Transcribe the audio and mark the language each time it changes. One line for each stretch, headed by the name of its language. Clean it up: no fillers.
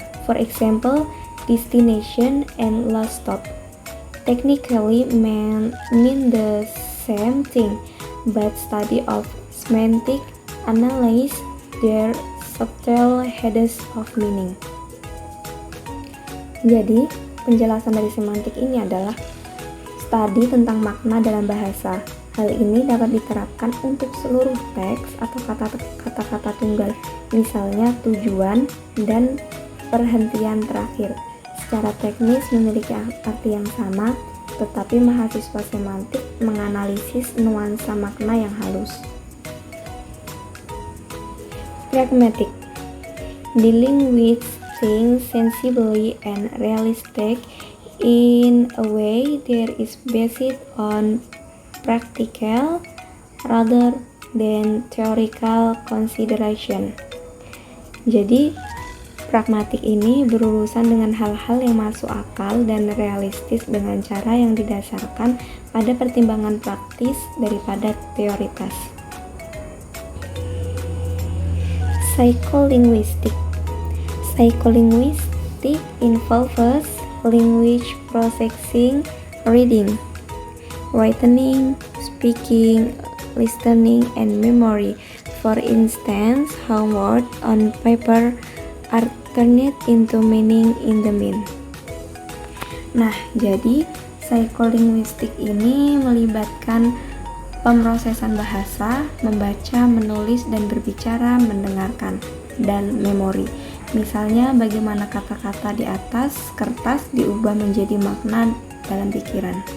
English: For example, destination and last stop technically mean the same thing, but study of semantic analyze their subtle heads of meaning.
Indonesian: Jadi, penjelasan dari semantik ini adalah studi tentang makna dalam bahasa. Hal ini dapat diterapkan untuk seluruh teks atau kata-kata tunggal, misalnya tujuan dan perhentian terakhir. Secara teknis memiliki arti yang sama, tetapi mahasiswa semantik menganalisis nuansa makna yang halus.
English: Pragmatic, dealing with things sensibly and realistic In a way that is based on practical rather than theoretical consideration.
Indonesian: Jadi, pragmatik ini berurusan dengan hal-hal yang masuk akal dan realistis dengan cara yang didasarkan pada pertimbangan praktis daripada teoritas.
English: Psycholinguistic. Psycholinguistic involves language processing, reading, writing, speaking, listening, and memory. For instance, how words on paper are turned into meaning in the mind.
Indonesian: Nah, jadi psycholinguistik ini melibatkan pemrosesan bahasa, membaca, menulis, dan berbicara, mendengarkan, dan memori. Misalnya, bagaimana kata-kata di atas kertas diubah menjadi makna dalam pikiran.